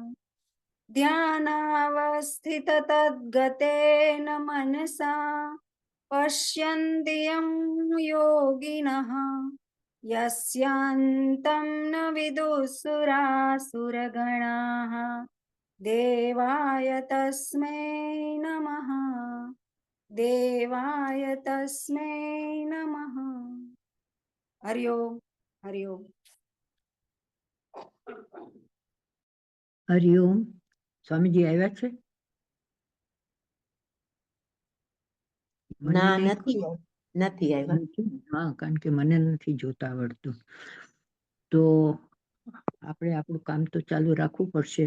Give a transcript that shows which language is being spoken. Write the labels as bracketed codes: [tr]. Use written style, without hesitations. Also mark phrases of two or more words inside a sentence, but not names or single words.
[sa] ध्यानावस्थिततद्गतेन मनसा पश्यन्ति यं योगिनः यस्यान्तं न विदुःसुरासुरगणाः। देवाय तस्मै नमः। देवाय तस्मै नमः। हरि ओम। हरि ओम। હરિઓમ. [gu] સ્વામીજી આવ્યા છે? મને ના નહીં નથી નથી આવ્યા. નથી. હા, કારણ કે મને નથી જોતા આવડતું. તો આપણે આપણું કામ તો ચાલુ રાખવું પડશે.